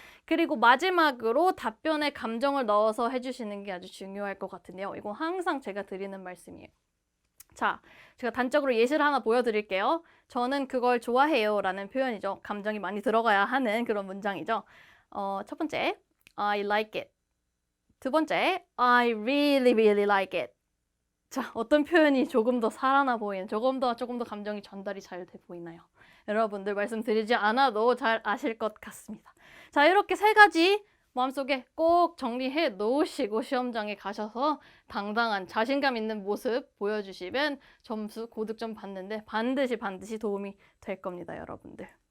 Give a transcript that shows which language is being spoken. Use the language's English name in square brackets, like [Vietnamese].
[Korean] 그리고 마지막으로 답변에 감정을 넣어서 해주시는 게 아주 중요할 것 같은데요. 이거 항상 제가 드리는 말씀이에요. 자, 제가 단적으로 예시를 하나 보여드릴게요. 저는 그걸 좋아해요 라는 표현이죠. 감정이 많이 들어가야 하는 그런 문장이죠. 첫 번째, [English] I like it. [Korean] 두 번째, [English] I really like it. [Korean] 자, 어떤 표현이 조금 더 살아나 보이는, 조금 더 감정이 전달이 잘 돼 보이나요? 여러분들 말씀드리지 않아도 잘 아실 것 같습니다. 자, 이렇게 3가지 마음속에 꼭 정리해 놓으시고 시험장에 가셔서 당당한 자신감 있는 모습 보여주시면 점수 고득점 받는데 반드시 도움이 될 겁니다, 여러분들.